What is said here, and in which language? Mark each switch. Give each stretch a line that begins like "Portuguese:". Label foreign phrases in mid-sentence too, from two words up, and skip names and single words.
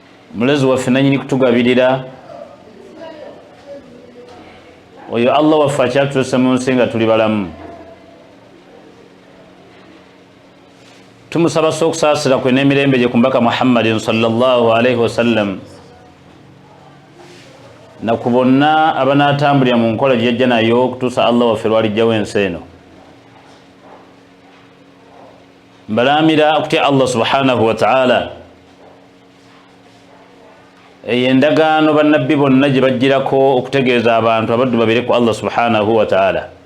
Ganda: mulezi waffe nanyini kutugabirira oyo Allah waffe akyatutuusa mu nsi nga tuli balamu. Tumusaba okusaasira kwe n'emirembe gye ku mbaka Muhammadin
Arabic: صلى الله عليه وسلم
Ganda: na ku bonna abanaatambulira mu nkola gye yajja nayo okutuusa Allah waffe lwalijjawo ensi eno. Mbalaamira okutya Allah
Arabic: سبحانه وتعالى,
Ganda: eyo endagaano bannabbi bonna gye bajjirako okutegeeza abantu abaddu babire ku Allah
Arabic: سبحانه وتعالى.